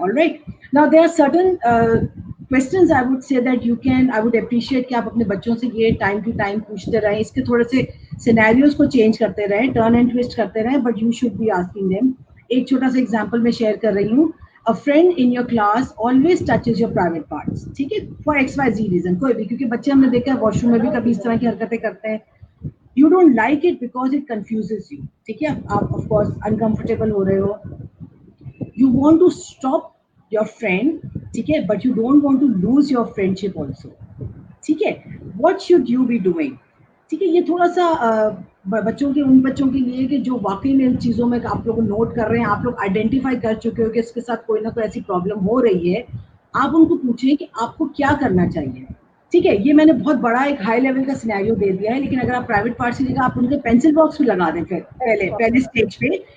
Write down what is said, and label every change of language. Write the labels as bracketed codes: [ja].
[en] alright, now there are certain questions I would say that I would appreciate [ur] کہ آپ اپنے بچوں سے یہ ٹائم ٹو ٹائم پوچھتے رہیں, اس کے تھوڑے سے سینیریوز کو چینج کرتے رہیں, [en] Turn and twist کرتے رہیں, but you should be asking them. [ur] ایک چھوٹا سا ایگزامپل میں شیئر کر رہی ہوں. [en] A friend in your class always touches your private parts, [ur] ٹھیک ہے, [en] for XYZ reason, [ur] کوئی بھی, کیونکہ بچے ہم نے دیکھا ہے واش روم میں بھی کبھی اس طرح کی حرکتیں کرتے ہیں. [en] You don't like it because it confuses you, ٹھیک ہے, آپ of course uncomfortable [ur] ہو رہے ہو, [en] you want to stop your friend, ٹھیک ہے, but you don't want to lose your friendship also, ٹھیک ہے. What should you be doing, [ur] ٹھیک ہے. یہ تھوڑا سا بچوں کے ان بچوں کے لیے کہ جو واقعی میں ان چیزوں میں آپ لوگ نوٹ کر رہے ہیں, آپ لوگ آئیڈینٹیفائی کر چکے ہو کہ اس کے ساتھ کوئی نہ کوئی ایسی پرابلم ہو رہی ہے, آپ ان کو پوچھیں کہ آپ کو کیا کرنا چاہیے. ٹھیک ہے, یہ میں نے بہت بڑا ایک ہائی لیول کا سینیریو دے دیا ہے, لیکن اگر آپ پرائیویٹ پارٹ سے جگہ آپ ان کے پینسل باکس بھی لگا دیں پھر پہلے اسٹیج پہ.